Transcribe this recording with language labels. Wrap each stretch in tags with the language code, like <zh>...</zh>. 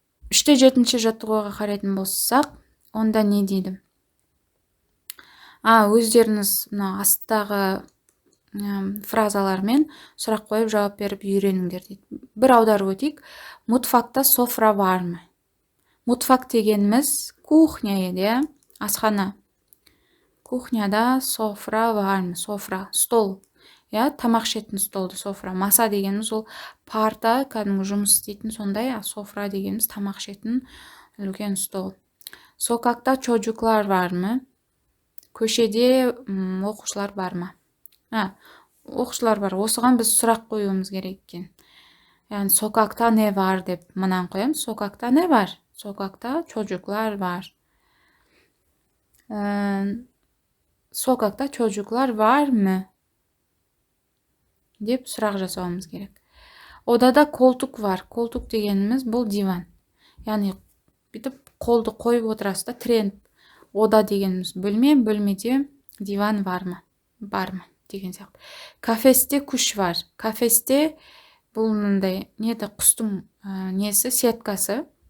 <kk>3-7 жаттығуға қарайтын болсақ, онда не дейді? Өздеріңіз астағы фразалармен сұрақ қойып жауап беріп үйреніңдер дейді. Бір аударып өтейік.</kk> <tr>Mutfakta sofra var mı?</tr> <kk>Mutfak дегеніміз кухня еді, асхана. Кухняда</kk> <tr>sofra var mı?</tr> <kk>Sofra, stol. тамақ ішетін столды, софра. Маса дегеніміз ол парта, кәдімгі жұмыс істейтін сондай, софра дегеніміз тамақ ішетін үлкен стол.</kk> <tr>Sokakta çocuklar var mı?</tr> <kk>Көшеде оқушылар бар ма? Оқушылар бар. Осыған біз сұрақ қоюымыз керек екен.</kk> <tr>Yani sokakta ne var</tr> <kk>деп мынаны қоямыз.</kk> <tr>Sokakta ne var? Sokakta çocuklar var. Sokakta çocuklar var mı?</tr> <kk>деп сұрақ жасауымыз керек.</kk> <tr>Odada koltuk var.</tr> <kk>Koltuk дегеніміз бұл диван. Яғни бүйтіп қолды қойып отырасыз да, тіреніп. Ода дегеніміз бөлме, бөлмеде диван бар ма деген сияқты. Кафесте күш var. Кафесте бұл мындай неді, құстың несі, сеткасы.</kk>